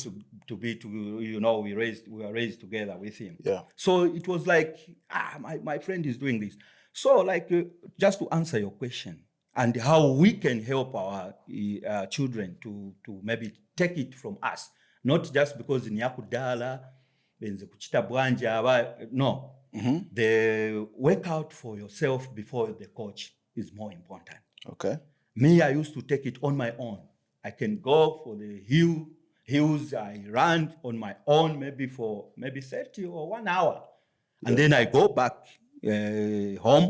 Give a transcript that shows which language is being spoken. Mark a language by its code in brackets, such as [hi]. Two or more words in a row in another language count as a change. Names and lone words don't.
[en] used to be, we were raised together with him. Yeah. So it was like, my friend is doing this. So like, just to answer your question, and how we can help our children to maybe take it from us, not just because [ny] nyakudala, benze kuchita bwanja, [en] no. The workout for yourself before the coach is more important. Okay. Me, I used to take it on my own. I can go for the hills, I run on my own, maybe for 30 or 1 hour. And then I go back home.